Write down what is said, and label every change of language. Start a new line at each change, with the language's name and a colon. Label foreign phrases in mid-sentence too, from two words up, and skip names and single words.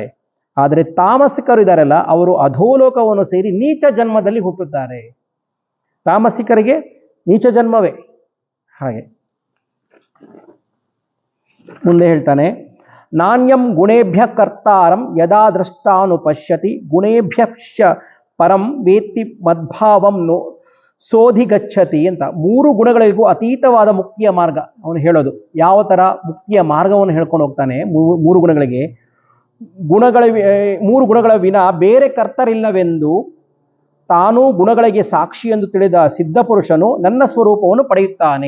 Kannada: ಆದರೆ ತಾಮಸಿಕರು ಇದ್ದಾರಲ್ಲ, ಅವರು ಅಧೋಲೋಕವನ್ನು ಸೇರಿ ನೀಚ ಜನ್ಮದಲ್ಲಿ ಹುಟ್ಟುತ್ತಾರೆ. ತಾಮಸಿಕರಿಗೆ ನೀಚ ಜನ್ಮವೇ. ಹಾಗೆ ಮುಂದೆ ಹೇಳ್ತಾನೆ,
Sanskrit: ನಾಣ್ಯಂ ಗುಣೇಭ್ಯ ಕರ್ತಾರಂ ಯದಾ ದೃಷ್ಟಾನುಪಶ್ಯತಿ ಗುಣೇಭ್ಯಶ್ಚ ಪರಂ ವೇತ್ತಿ ಮದ್ಭಾವಂ ಸೋಧಿ ಗಚ್ಚತಿ ಅಂತ.
Kannada: 3 ಗುಣಗಳಿಗೂ ಅತೀತವಾದ ಮುಕ್ತಿಯ ಮಾರ್ಗ ಅವನು ಹೇಳೋದು. ಯಾವ ತರ ಮುಕ್ತಿಯ ಮಾರ್ಗವನ್ನು ಹೇಳ್ಕೊಂಡು ಹೋಗ್ತಾನೆ. 3 ಗುಣಗಳಿಗೆ, 3 ಗುಣಗಳ ವಿನ ಬೇರೆ ಕರ್ತರಿಲ್ಲವೆಂದು ತಾನೂ ಗುಣಗಳಿಗೆ ಸಾಕ್ಷಿ ಎಂದು ತಿಳಿದ ಸಿದ್ಧಪುರುಷನು ನನ್ನ ಸ್ವರೂಪವನ್ನು ಪಡೆಯುತ್ತಾನೆ.